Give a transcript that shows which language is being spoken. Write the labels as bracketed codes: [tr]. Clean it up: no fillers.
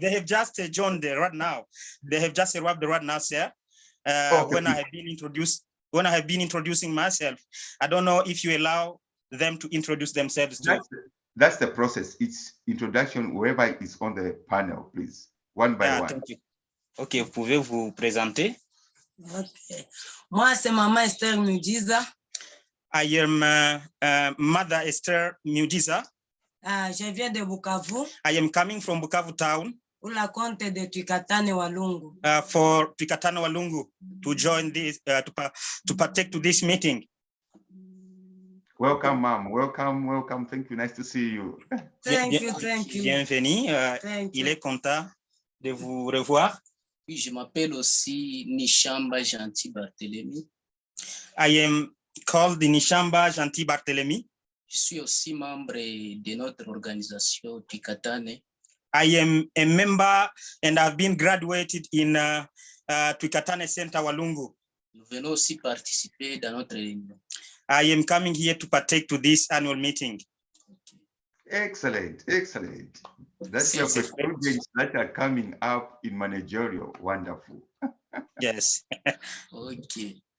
[en] They have just joined right now. They have just arrived right now, sir. When I have been introducing myself, I don't know if you allow them to introduce themselves too. That's the process. It's introduction whoever is on the panel, please. One by one. Thank you. [fr] Ok, vous pouvez vous présenter. Okay. Moi, c'est Maman Esther Mujiza. [en] I am Mother Esther Mujiza. [fr] Je viens de Bukavu. [en] I am coming from Bukavu town. [fr] Pour la compte de Twikatane Walungu. [en] For Twikatane Walungu to join this, to partake to this meeting. Welcome, ma'am. Welcome. Thank you. Nice to see you. Thank you. [fr] Bienvenue. Il est content de vous revoir. Oui, je m'appelle aussi Nishamba Gentil Barthélemy. [en] I am called Nishamba Gentil Barthélemy. [fr] Je suis aussi membre de notre organisation Twikatane. [en] I am a member and I've been graduated in Twikatane Center Walungu. [fr] Nous venons aussi participer dans notre réunion. [en] I am coming here to partake to this annual meeting. Excellent. That's your students that are coming up in managerial. Wonderful. Yes. Okay.